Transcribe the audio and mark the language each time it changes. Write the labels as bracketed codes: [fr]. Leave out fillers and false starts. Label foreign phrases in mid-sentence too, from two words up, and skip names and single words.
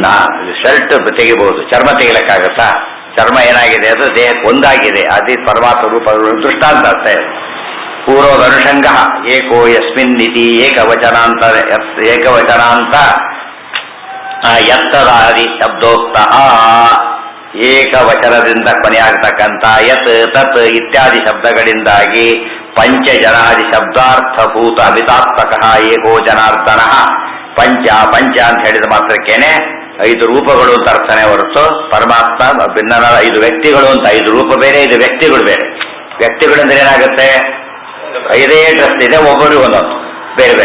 [kn] ಶರ್ಟ್ ತೆಗಿಬಹುದು, ಚರ್ಮ ತೆಗಿಲಕ್ಕಾಗತ್ತಾ? ಚರ್ಮ ಏನಾಗಿದೆ, ಅದು ದೇಹಕ್ಕೆ ಒಂದಾಗಿದೆ. ಅದೇ ಪರಮಾತ್ಮ ರೂಪಗಳು ದೃಷ್ಟಾಂತ ಅಷ್ಟೇ. [sa] ಪೂರ್ವದನುಷಂಗ ಏಕೋ ಯಸ್ಮಿನ್ ಇತಿ ಏಕವಚನಾಂತ ಎತ್ತದಾದಿ ಶಬ್ದೋಕ್ತ [kn] ಏಕವಚನದಿಂದ ಕೊನೆಯಾಗತಕ್ಕಂಥ ಯತ್ ತತ್ ಇತ್ಯಾದಿ ಶಬ್ದಗಳಿಂದಾಗಿ [sa] ಪಂಚಜನಾದಿ ಶಬ್ದಾರ್ಥಭೂತ ಅಮಿತಾತ್ಮಕ ಏಕೋ ಜನಾರ್ದನ. [kn] ಪಂಚ ಅಂತ ಹೇಳಿದ ಮಾತ್ರಕ್ಕೇನೆ 5 ರೂಪಗಳು ಅಂತ ಅರ್ಥನೇ ಹೊರತು ಪರಮಾತ್ಮ ಭಿನ್ನ 5 ವ್ಯಕ್ತಿಗಳು ಅಂತ. 5 ರೂಪ ಬೇರೆ, 5 ವ್ಯಕ್ತಿಗಳು ಬೇರೆ. ವ್ಯಕ್ತಿಗಳಿಂದ ಏನಾಗುತ್ತೆ, 5 ಡ್ರೆಸ್ ಇದೆ, ಒಬ್ಬರಿಗೆ ಒಂದೊಂದು ಬೇರೆ ಬೇರೆ.